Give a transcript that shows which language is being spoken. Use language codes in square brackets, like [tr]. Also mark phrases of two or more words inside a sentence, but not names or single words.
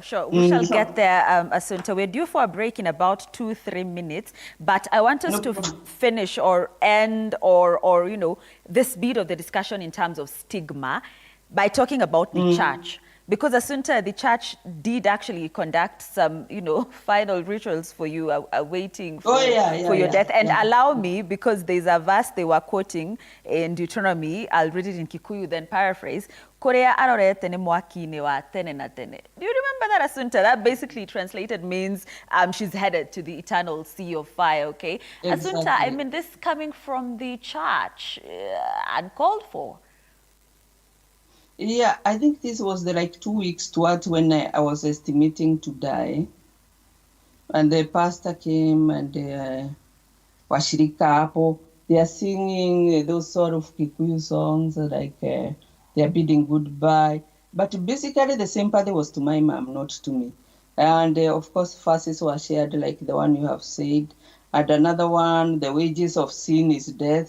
[en] We shall get there, Assunta. We're due for a break in about 2-3 minutes, but I want us to finish or end or, you know, this bit of the discussion in terms of stigma by talking about the church. Because Assunta, the church did actually conduct some, you know, final rituals for you, waiting for your death. And allow me, because there's a verse they were quoting in Deuteronomy, I'll read it in Kikuyu, then paraphrase. [ki] Korea arorete ne mwakine wa tene na tene. [en] Do you remember that, Assunta? That basically translated means she's headed to the eternal sea of fire, okay? Exactly. Assunta, I mean, this coming from the church, uncalled for. Yeah, I think this was the like 2 weeks towards when I was estimating to die. And the pastor came and [sw] washirika hapo, [en] they are singing those sort of Kikuyu songs, like they are bidding goodbye. But basically the sympathy was to my mom, not to me. And of course, verses were shared like the one you have said. And another one, the wages of sin is death.